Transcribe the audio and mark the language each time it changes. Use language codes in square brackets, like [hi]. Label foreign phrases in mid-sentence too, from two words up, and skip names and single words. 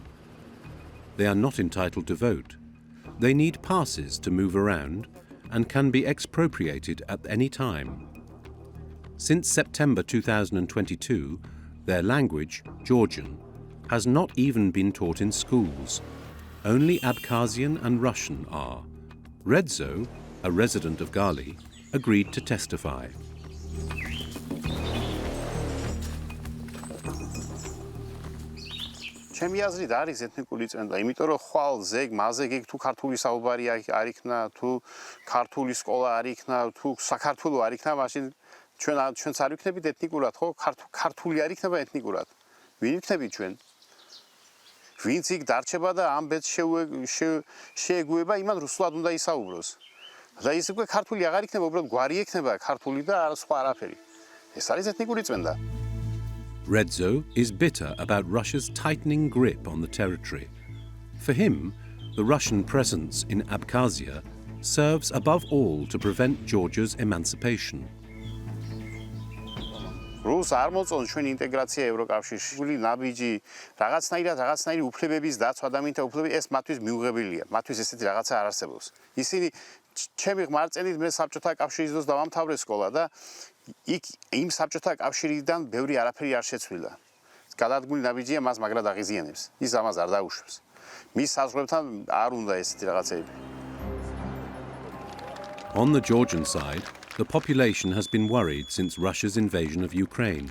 [en] They are not entitled to vote. They need passes to move around and can be expropriated at any time. Since September 2022, Their language, Georgian, has not even been taught in schools. Only Abkhazian and Russian are. Redzo, a resident of Gali, agreed to testify. [ka] ჩემი აზრით არის ეთნიკური წმენდა, იმიტომ რომ ხვალ ზეგ, მაზეგ თუ ქართული საუბარი არ იქნა, თუ ქართული სკოლა არ იქნა, თუ საქართველო არ იქნა, მაშინ ჩვენც არ ვიქნებით ეთნიკურად, ხო? ქართული არ იქნება ეთნიკურად. ვინ ვიქნებით ჩვენ? ვინც იქ დარჩება და ამ ბედს შეეგუება, იმან რუსულად უნდა ისაუბროს. და ის უკვე ქართული აღარ იქნება, უბრალოდ გვარი ექნება ქართული და არა სხვა არაფერი. ეს არის ეთნიკური წმენდა. [en] Redzo is bitter about Russia's tightening grip on the territory. For him, the Russian presence in Abkhazia serves above all to prevent Georgia's emancipation. [ka] რუს არ მოწონს ჩვენი ინტეგრაცია ევროკავშირში. ნაბიჯი რაღაცნაირი უფლებების დაცვა ადამიანთა უფლებები ეს მათთვის მიუღებელია. მათთვის ესეთი რაღაცა არ არსებობს. ისინი ჩემი ღმერთწენით მე საბჭოთა კავშირის დროს დავამთავრე სკოლა და იქ იმ საბჭოთა კავშირიდან ბევრი არაფერი არ შეცვლილა. გადადგმული ნაბიჯია მას მაგრად აღიზიანებს. ის ამას არ დაუშვებს. მის საზღვრებთან არ უნდა ესეთი რაღაცები. [en] On the Georgian side, the population has been worried since Russia's invasion of Ukraine.